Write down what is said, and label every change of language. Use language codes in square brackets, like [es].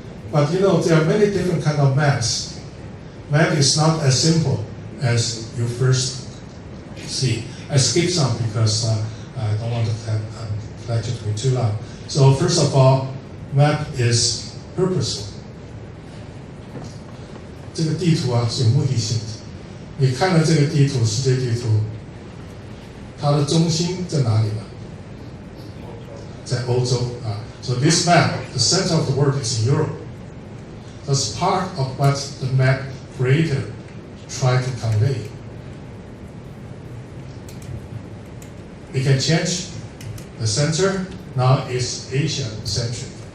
[en] But you know, there are many different kinds of maps. Map is not as simple as you first see. I skipped some because I don't want to have lecture to be too long. So first of all, map is purposeful. [zh] 这个地图啊是有目的性的。你看了这个地图，世界地图，它的中心在哪里呢？在欧洲啊。 [en] So this map, the center of the world is in Europe. That's part of what the map creator tried to convey. We can change the center. Now it's Asia-centric.